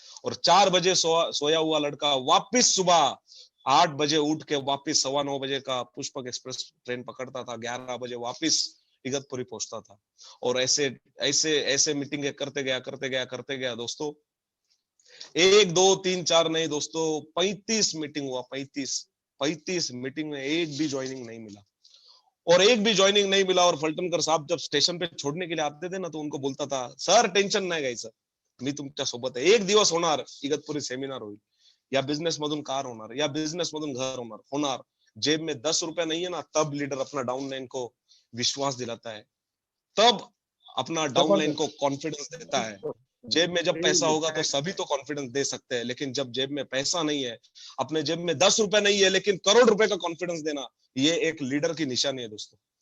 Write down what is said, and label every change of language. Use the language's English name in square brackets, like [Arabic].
[Hindi] और 4 बजे सोया हुआ लड़का वापिस सुबह 8 बजे उठ के वापिस 9:15 बजे का पुष्पक एक्सप्रेस ट्रेन पकड़ता था, 11 बजे वापिस इगतपुरी पहुंचता था। और ऐसे ऐसे ऐसे मीटिंग करते गया दोस्तों। 1 2 3 4 नहीं दोस्तों, 35 मीटिंग हुआ, 35 मीटिंग में एक भी ज्वाइनिंग नहीं मिला। और एक भी ज्वाइनिंग नहीं मिला। और फलटणकर साहब जब स्टेशन पे छोड़ने के लिए आते थे ना, तो उनको बोलता था, [Marathi] सर टेन्शन नाही घ्यायचं, मी तुमच्या सोबत आहे, एक दिवस होणार इगतपुरी सेमिनार होईल, या बिझनेस मधून कार होणार, या बिझनेस मधून घर होणार। [Hindi] जेब में 10 रुपया नहीं है ना, तब लीडर अपना डाउनलाइन को विश्वास दिलाता है, तब अपना डाउनलाइन को कॉन्फिडेंस देता है। जेब में जब पैसा होगा तो सभी तो कॉन्फिडेंस दे सकते हैं, लेकिन जब जेब में पैसा नहीं है, अपने जेब में 10 रुपए नहीं है, लेकिन करोड़ रुपए का कॉन्फिडेंस देना, ये एक लीडर की निशानी है दोस्तों।